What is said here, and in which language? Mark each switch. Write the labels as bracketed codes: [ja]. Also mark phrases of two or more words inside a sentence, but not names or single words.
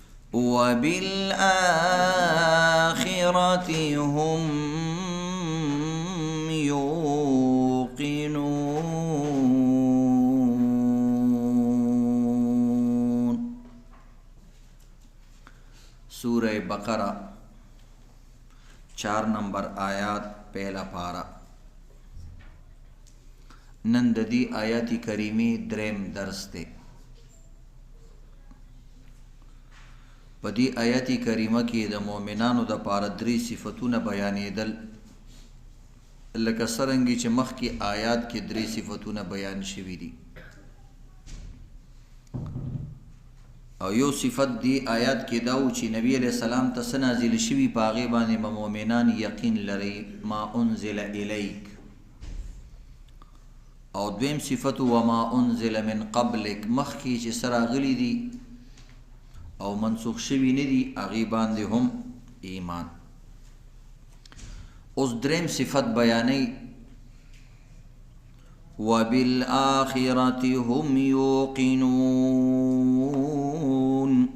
[ar] وبالآخرة هم يوقنون. [ur] سورہ بقرہ 4 نمبر آیات پہلا پارا. [ps] نن د دې آیات کریمه دریم درس دی. په دې آیات کریمه کې د مؤمنانو د پاره درې صفاتونه بیانېدل، لکه څرنګه چې مخکې آیات کې درې صفاتونه بیان شوي دي. او یو صفت دی آیات کې دا و چې نبی [ar] علیہ السلام [ps] ته څه نازل شوي په هغې باندې به مؤمنان یقین لري، [ar] ما انزل الیک. [ps] او دویم صفت [ar] وما انزل من قبلک، [ps] مخکې چې څه راغلي دي او منسوخ شوي نه دي هغې باندې هم ایمان. اوس دریم صفت بیانوي [ar] وبالآخرة هم یوقنون.